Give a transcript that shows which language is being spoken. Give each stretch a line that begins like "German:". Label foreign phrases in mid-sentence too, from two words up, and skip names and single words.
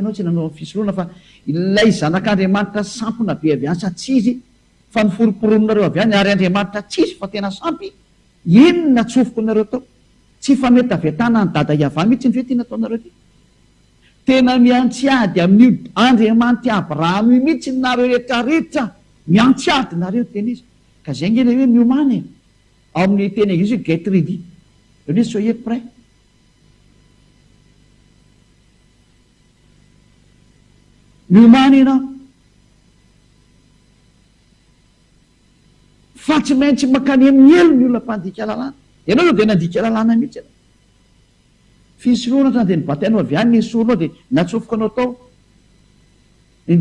Malagasy: ianao tsy nanao ny fisoloana fa ilay zanak'Andriamanitra sampona be avy any sa tsy izy fa ny foroporononareo avy any ary Andriamanitra tsisy fa tena sampy inona tsofoko nareo tao tsy fa mety avy atana ny dada Iava mihitsy ny fe tena ataonareo ty tena miantsiady amin'io Andriamanitra Abrahama io mihitsy nareo rehetrarehetra miantsiady nareo teny izy ka zay nge le hoe miomany ao amin'ny teny anglisy hoe
English: get ready
Malagasy: hoe
French: soyez prêt
Malagasy: miomany ianao fa tsy maintsy makany amin'ny elo ny olona mpandika lalàna ianao io dia nandika lalàna mihitsy ianao fisoloana ohatrany dia nibatainao avy any nesoronao dia natsofoka anao tao ny